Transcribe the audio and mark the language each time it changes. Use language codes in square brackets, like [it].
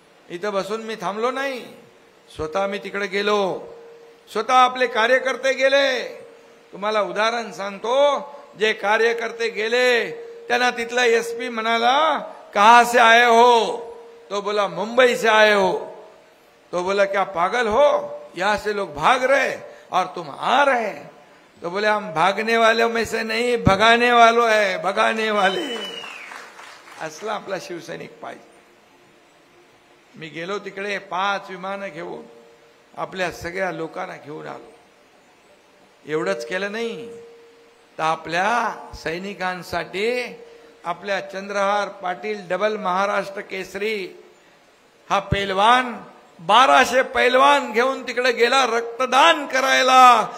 [mr] इथं बसून मी थांबलो नाही, स्वतः मी तिकडे गेलो. स्वतः आपले कार्यकर्ते गेले. तुम्हाला उदाहरण सांगतो, जे कार्यकर्ते गेले त्यांना तिथला एसपी म्हणाला, [hi] कहां से आए हो? तो बोला मुंबई से आए हो. तो बोला क्या पागल हो, यहां से लोग भाग रहे और तुम आ रहे. तो बोले हम भागने वालों में से नहीं, भगाने वालों है, भगाने वाले. [mr] असला आपला शिवसैनिक पाहिजे. मी गेलो तिकडे 5 विमानं घेऊन आपल्या सगळ्या लोकांना घेऊन आलो. एवढंच केलं नाही तर आपल्या सैनिकांसाठी आपल्या चंद्रहार पाटील डबल महाराष्ट्र केसरी हा पैलवान 1200 पैलवान घेऊन तिकडे गेला रक्तदान करायला.